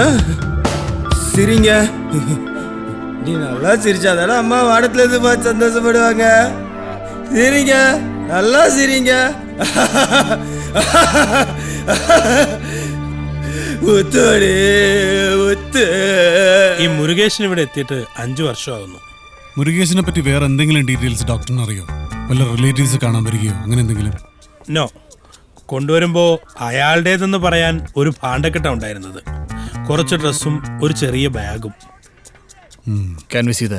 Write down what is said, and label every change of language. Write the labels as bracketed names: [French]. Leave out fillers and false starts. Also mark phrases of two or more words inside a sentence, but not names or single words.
[Tamil] சிரிங்க, நீ நல்லா சிரிச்சாதானே அம்மா வாடத்துல இருந்து பார்த்து சந்தோஷப்படுவாங்க. சிரிங்க, நல்லா சிரிங்க. [Malayalam] മുത്തോടെ മുത്ത്. ഈ മുരുകേശൻ ഇവിടെ എത്തിയിട്ട് 5 വർഷമാകുന്നു. മുരുകേശിനെ പറ്റി വേറെ എന്തെങ്കിലും ഡീറ്റെയിൽസ് ഡോക്ടറിന് അറിയോ? വല്ല റിലേറ്റീവ്സ് കാണാൻ വരികയോ അങ്ങനെ എന്തെങ്കിലും? നോ, കൊണ്ടുവരുമ്പോൾ അയാളുടേതെന്ന് പറയാൻ ഒരു ഭാണ്ഡക്കെട്ട ഉണ്ടായിരുന്നത്, കുറച്ച് ഡ്രസ്സും ഒരു ചെറിയ ബാഗും. [English] Can we see that?